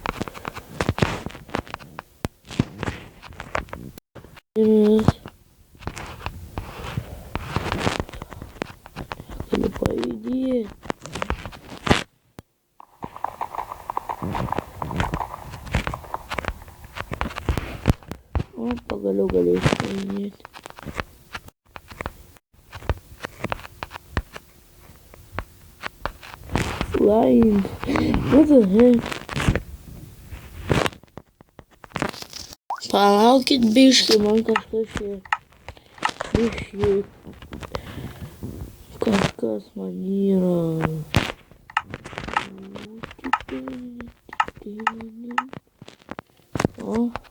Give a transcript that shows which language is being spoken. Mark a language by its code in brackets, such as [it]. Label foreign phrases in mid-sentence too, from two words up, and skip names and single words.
[lt] Galiu pajudėti. O, pagaliau galėsiu pajudėti. [en] Flying. What the heck? [lt] Palaukit biškį, man kažkas čia. Biškį. Kažkas man yra. O.